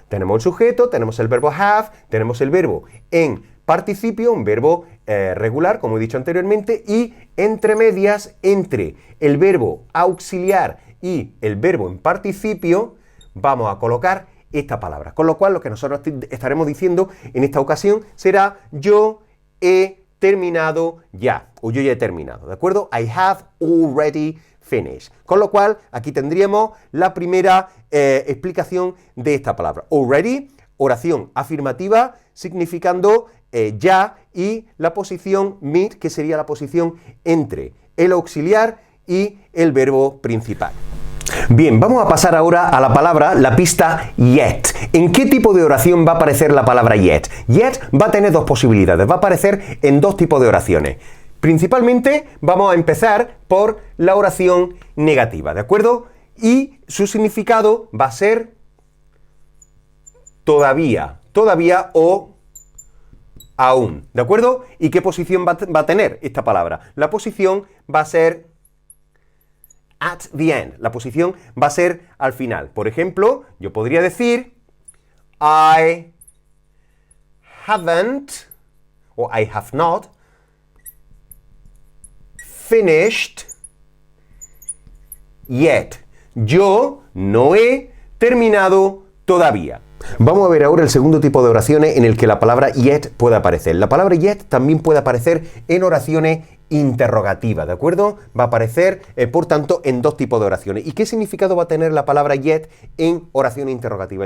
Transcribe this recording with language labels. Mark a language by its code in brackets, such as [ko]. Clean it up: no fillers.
[es] Tenemos el sujeto, tenemos el verbo have, tenemos el verbo en participio, un verbo regular, como he dicho anteriormente, y entre medias, entre el verbo auxiliar y el verbo en participio, vamos a colocar esta palabra. Con lo cual, lo que nosotros estaremos diciendo en esta ocasión será yo he terminado ya, o yo ya he terminado, ¿de acuerdo? [en] I have already finished. [es] Con lo cual, aquí tendríamos la primera explicación de esta palabra. Already, oración afirmativa, significando ya, y la posición mid, que sería la posición entre el auxiliar y el verbo principal. Bien, vamos a pasar ahora a la palabra, la pista yet. ¿En qué tipo de oración va a aparecer la palabra yet? Yet va a tener dos posibilidades, va a aparecer en dos tipos de oraciones. Principalmente vamos a empezar por la oración negativa, ¿de acuerdo? Y su significado va a ser todavía o aún, ¿de acuerdo? ¿Y qué posición va a tener esta palabra? La posición va a ser [en] at the end. [es] La posición va a ser al final. Por ejemplo, yo podría decir [en] I haven't, o I have not, finished yet. [es] Yo no he terminado todavía. Vamos a ver ahora el segundo tipo de oraciones en el que la palabra yet puede aparecer. La palabra yet también puede aparecer en oraciones interrogativas, ¿de acuerdo? Va a aparecer, por tanto, en dos tipos de oraciones. ¿Y qué significado va a tener la palabra yet en oraciones interrogativas?